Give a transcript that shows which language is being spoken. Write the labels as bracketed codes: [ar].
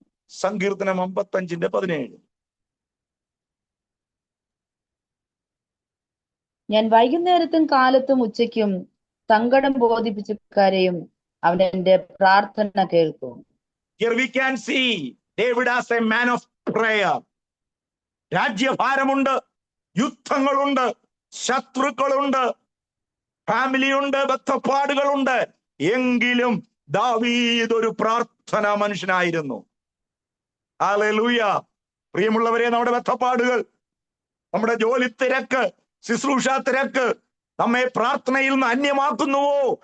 [ml] സങ്കീർത്തനം 55:17. ഞാൻ വൈകുന്നേരത്തും കാലത്തും ഉച്ചയ്ക്കും സങ്കടം ബോധിപ്പിച്ച് കരയും, അവൻ എന്റെ പ്രാർത്ഥന കേൾക്കും. [en] Here we can see David as a man of prayer. [ml] രാജ്യഭാരമുണ്ട്, യുദ്ധങ്ങളുണ്ട്, ശത്രുക്കളുണ്ട്, ഫാമിലിയുണ്ട്, ബദ്ധപ്പാടുകളുണ്ട്. എങ്കിലും ദാവീദ് ഒരു പ്രാർത്ഥന മനുഷ്യനായിരുന്നു. ഹല്ലേലൂയ. പ്രിയമുള്ളവരെ, നമ്മുടെ ബദ്ധപ്പാടുകൾ, നമ്മുടെ ജോലി തിരക്ക്, ശുശ്രൂഷ തിരക്ക് നമ്മെ പ്രാർത്ഥനയിൽ നിന്ന് അന്യമാക്കുന്നുവോ?